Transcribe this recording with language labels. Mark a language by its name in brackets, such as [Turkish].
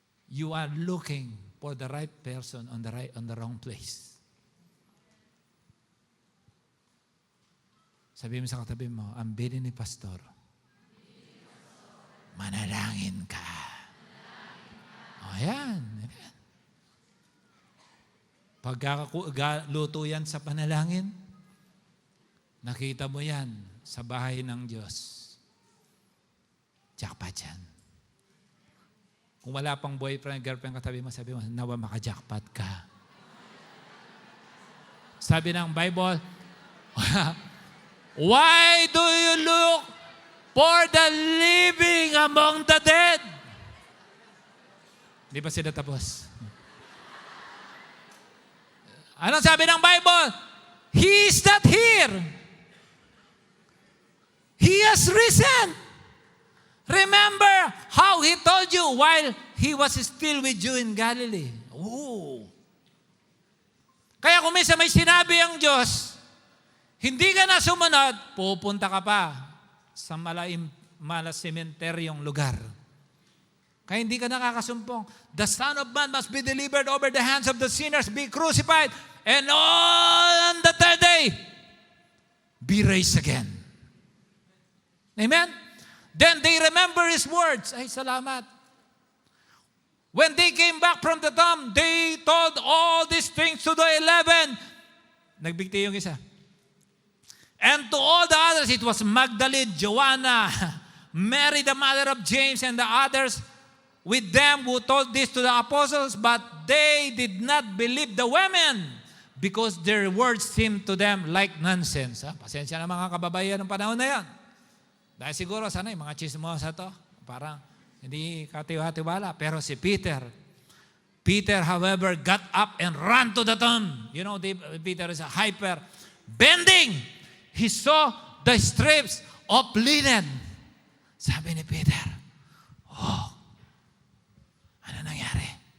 [English] You are looking for the right person on the wrong place. [Filipino] Sabihin mo sa katabi mo, ang bilin ni Pastor, manalangin ka. O yan. Pagkakaluto yan sa panalangin, nakita mo yan sa bahay ng Diyos. Jackpot yan. Kung wala pang boyfriend, girlfriend katabi mo, sabi mo, nawa maka-jackpot ka. Sabi ng Bible, [English] why do you look for the living among the dead? [Filipino] Di ba sila tapos? Anong sabi ng Bible? [English] He is not here. He has risen. Remember how He told you while He was still with you in Galilee. Ooh. [Filipino] Kaya kung minsan may sinabi ang Diyos, hindi ka na sumunod, pupunta ka pa sa malasementeryong lugar. Kaya hindi ka nakakasumpong. [English] The Son of Man must be delivered over the hands of the sinners, be crucified, and on the third day, be raised again. Amen? Then they remember His words. [Filipino] Ay, salamat. [English] When they came back from the tomb, they told all these things to the 11. [Filipino] Nagbigti yung isa. [English] And to all the others, it was Magdalene, Joanna, Mary, the mother of James, and the others with them who told this to the apostles, but they did not believe the women because their words seemed to them like nonsense. [Filipino] Pasensya na mga kababayan ng panahon na yan. Dahil siguro sana yung mga chismosa to, parang hindi katiwa-tiwala. Pero si [English] Peter, however, got up and ran to the tomb. You know, Peter is a hyper. Bending, he saw the strips of linen. [Filipino] Sabi ni Peter, ano nangyari?